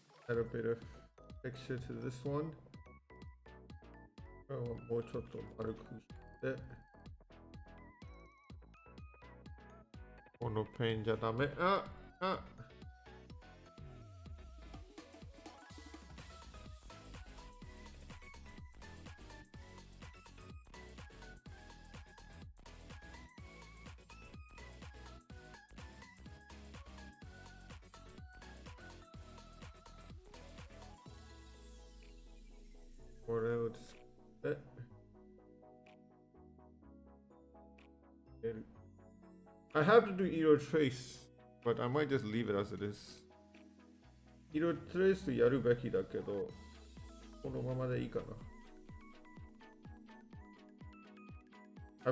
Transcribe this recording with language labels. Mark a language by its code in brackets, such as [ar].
[en] Add a bit of texture to this one. [ja] もうちょっと丸くして。このペンじゃダメ。これをつけて。 [en] I have to do色trace, but I might just leave it as it is. [ja] 色トレースやるべきだけど、このままでいいかな。